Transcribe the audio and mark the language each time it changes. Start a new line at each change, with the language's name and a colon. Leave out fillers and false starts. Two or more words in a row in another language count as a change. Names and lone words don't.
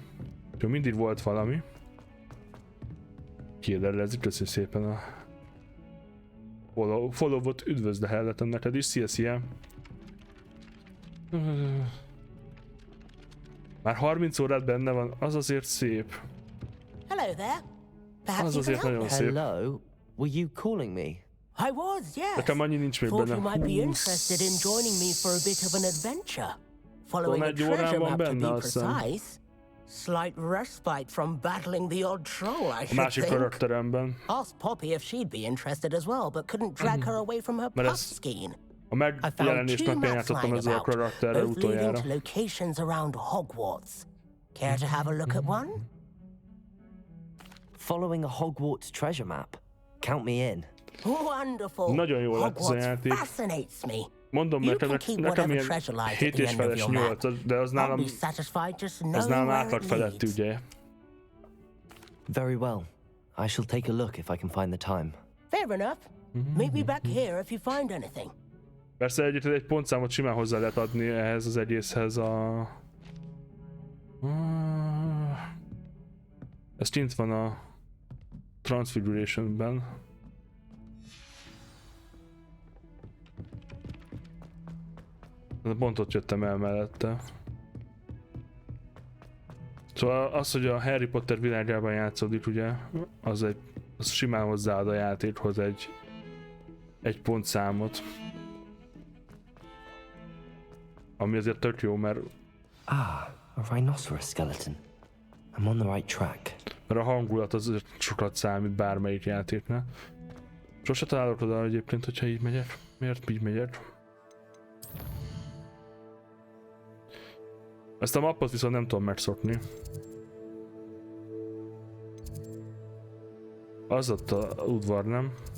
Hungarian: Úgyhogy mindig volt valami. Kérdelezik, köszönjük szépen a follow-ot, üdvözlehelletem neked is, szia! Már 30 órát benne van, az azért szép.
English: Hello there.
Hungarian: Az azért nagyon szép.
English: Hello, were you calling me? I was, yes.
Hungarian: Nekem annyi nincs még
English: Thought
Hungarian: benne.
English: you might be interested in joining me for a bit of an adventure. Following a
Hungarian: egy
English: treasure
Hungarian: órán van
English: map to
Hungarian: benne,
English: be
Hungarian: azt hiszem.
English: precise. Slight respite from battling the odd troll, I
Hungarian: A
English: should
Hungarian: másik
English: think.
Hungarian: karakteremben.
English: Asked Poppy if she'd be interested as well, but couldn't drag her away from her
Hungarian: Mert
English: puff
Hungarian: ez
English: skein.
Hungarian: a
English: I found
Hungarian: megjelenés
English: two
Hungarian: napján
English: maps
Hungarian: játszottam
English: lying
Hungarian: ezzel a
English: about,
Hungarian: karakterrel
English: both leading
Hungarian: utoljára.
English: to locations around Hogwarts. Care to have a look at one? Following a Hogwarts treasure map. Count me in. Wonderful.
Hungarian: Nagyon jó lett ez a Hogwarts játék.
English: fascinates me.
Hungarian: Mondom
English: You
Hungarian: nekem,
English: can keep
Hungarian: nekem
English: whatever
Hungarian: ilyen
English: treasure lies at
Hungarian: 7
English: the
Hungarian: és
English: end of
Hungarian: feles
English: your map.
Hungarian: 8, de az
English: I'll
Hungarian: nálam,
English: be satisfied just
Hungarian: az
English: knowing
Hungarian: nálam
English: where
Hungarian: átlag
English: it
Hungarian: feletti,
English: leads.
Hungarian: ugye?
English: Very well. I shall take a look if I can find the time. Fair enough. Meet me back here if you find anything.
Hungarian: Persze egy pontszámot simán hozzá lehet adni ehhez az egészhez a... Ez kint van a Transfiguration-ben. Pont ott jöttem el mellette. Szóval az, hogy a Harry Potter világában játszódik, ugye, az simán hozzáad a játékhoz egy pontszámot. Ami azért tök jó, mert...
English: Ah, a rhinoceros skeleton. I'm on the right track.
Hungarian: Mert a hangulat az sokat számít bármelyik játéknál. Sose találok oda egyébként, hogyha így megyek. Miért így megyek? Ezt a mappot viszont nem tudom megszokni. Az ott a udvar, nem?